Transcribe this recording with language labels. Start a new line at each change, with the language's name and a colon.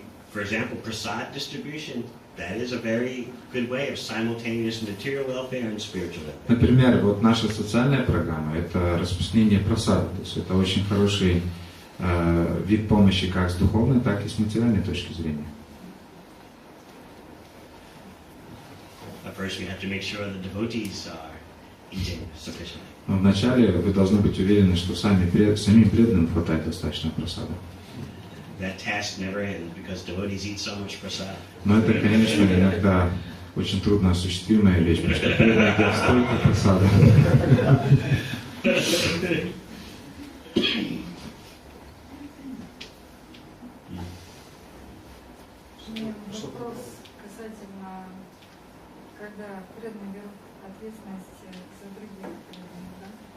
English: For example, prasad distribution, that is a very good way of simultaneous material welfare and spiritual welfare.
Russian: Например, вот наша социальная программа – это распространение прасада. То есть это очень хороший вид помощи как с духовной, так и с материальной точки зрения.
English: But first we have to make sure the devotees are eating sufficiently.
Russian: Но вначале вы должны быть уверены, что самим преданным хватает достаточно прасада.
English: That task never ends because devotees eat so much prasad.
Russian: Но это, конечно, иногда очень трудно осуществимая вещь, потому что преданные едят столько прасада. Вопрос касательно, когда преданные берут ответственность за других преданных, да?